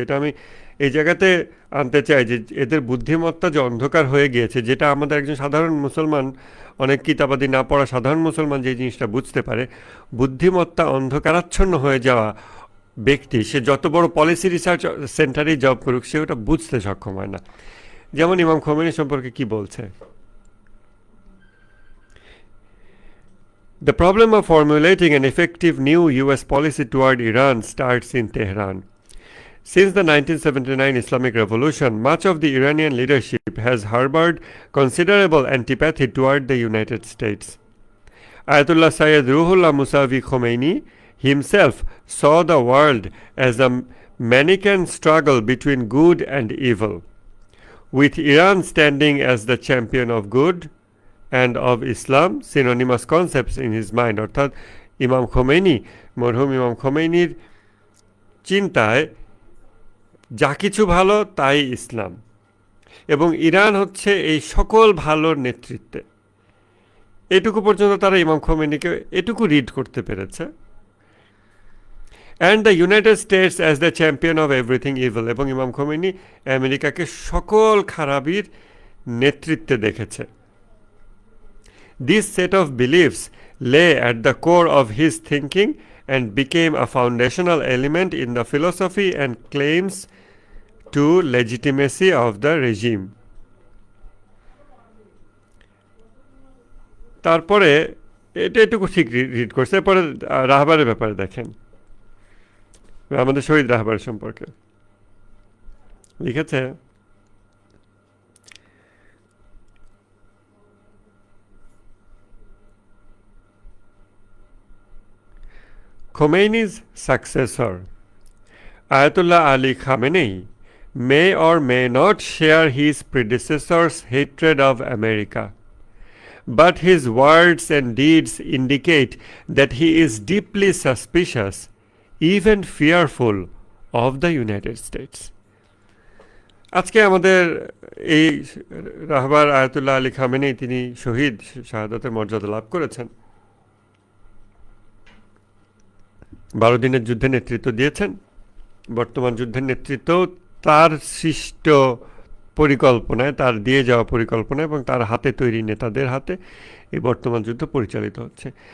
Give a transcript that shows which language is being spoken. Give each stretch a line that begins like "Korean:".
Bangla: এটা আমি এই জায়গাতে আনতে চাই যে এদের বুদ্ধিমত্তা যে অন্ধকার হয়ে গিয়েছে, যেটা আমাদের একজন সাধারণ মুসলমান, অনেক কিতাবাদি না পড়া সাধারণ মুসলমান যে জিনিসটা বুঝতে পারে, বুদ্ধিমত্তা অন্ধকারাচ্ছন্ন হয়ে যাওয়া ব্যক্তি সে যত বড় পলিসি রিসার্চ সেন্টারেই জব করুক, সে ওটা বুঝতে সক্ষম হয় না। যেমন ইমাম খোমেনি সম্পর্কে কি বলছে:
English: The problem of formulating an effective new US policy toward Iran starts in Tehran. Since the 1979 Islamic Revolution, much of the Iranian leadership has harbored considerable antipathy toward the United States. Ayatollah Sayyid Ruhollah Musavi Khomeini himself saw the world as a Manichaean struggle between good and evil, with Iran standing as the champion of good and of Islam synonymous concepts in his mind.
Bangla: অর্থাৎ ইমাম Khomeini, মরহুম ইমাম খোমেনির চিন্তায় যা কিছু ভালো তাই ইসলাম, এবং ইরান হচ্ছে এই সকল ভালোর নেতৃত্বে। এটুকু পর্যন্ত তারা ইমাম খোমেনিকে এটুকু রিড করতে পেরেছে।
English: and the united states as the champion of everything evil,
Bangla: এবং ইমাম খোমেনি আমেরিকাকে সকল খারাপির নেতৃত্বে দেখেছে।
English: This set of beliefs lay at the core of his thinking and became a foundational element in the philosophy and claims to legitimacy of the regime.
Bangla: তারপরে এটা এটুকু ঠিক রিড করছে। এরপরে রাহবারের ব্যাপারে দেখেন, আমাদের শহীদ রাহবার সম্পর্কে লিখেছে:
English: Khomeini's successor, Ayatollah Ali Khamenei, may or may not share his predecessor's hatred of America, but his words and deeds indicate that he is deeply suspicious, even fearful, of the United States.
Bangla: আজকে আমাদের এই রাহবার Ayatollah Ali Khamenei তিনি শহীদ, শাহাদাতের মর্যাদা লাভ করেছেন। 12 দিনের যুদ্ধে নেতৃত্ব দিয়েছেন। বর্তমান যুদ্ধের নেতৃত্ব তার সৃষ্ট পরিকল্পনায়, তার দিয়ে যাওয়া পরিকল্পনা এবং তার হাতে তৈরি নেতাদের হাতে এই বর্তমান যুদ্ধ পরিচালিত হচ্ছে।